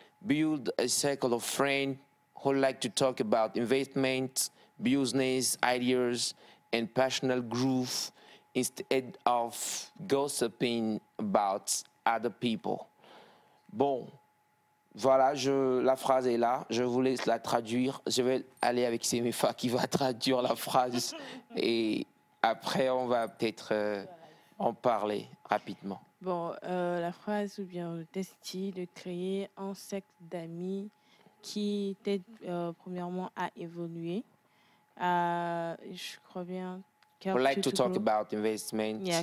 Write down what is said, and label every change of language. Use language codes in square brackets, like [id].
[en] Build a circle of friends who like to talk about investment, business ideas, and personal growth instead of gossiping about other people. [fr] Bon, voilà, la phrase est là. Je vous laisse la traduire. Je vais aller avec Semefa qui va traduire la phrase. Et après, on va peut-être en parler rapidement. Bon, la phrase ou bien le texte dit de créer un cercle d'amis qui t'aide premièrement à évoluer. Je crois bien. [en] We like to talk about investment.